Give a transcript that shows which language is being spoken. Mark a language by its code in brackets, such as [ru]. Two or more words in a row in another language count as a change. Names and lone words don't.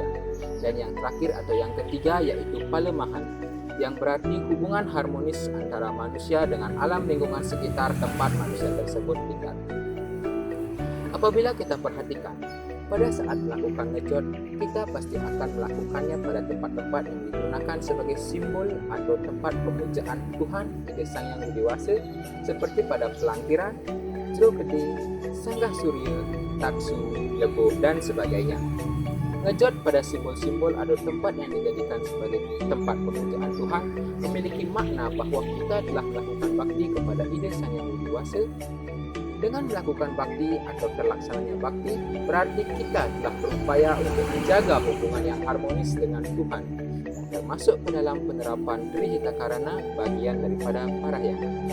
[id] Dan yang terakhir atau yang ketiga yaitu palemahan, yang berarti hubungan harmonis antara manusia dengan alam lingkungan sekitar tempat manusia tersebut tinggal. Apabila kita perhatikan, pada saat melakukan ngejot, kita pasti akan melakukannya pada tempat-tempat yang digunakan sebagai simbol atau tempat pemujaan Tuhan Ida Sang Yang Widi Wasa, seperti pada pelangkiran, Drokedi, Sanggah Surya, Taksu, Lebo, dan sebagainya. Ngejot pada simbol-simbol atau tempat yang dijadikan sebagai tempat pemujaan Tuhan memiliki makna bahwa kita telah melakukan bakti kepada Ida Sang Yang Widi Wasa. Dengan melakukan bakti atau terlaksananya bakti, berarti kita telah berupaya untuk menjaga hubungan yang harmonis dengan Tuhan, termasuk ke dalam penerapan Trihita Karana bagian daripada parahyangan.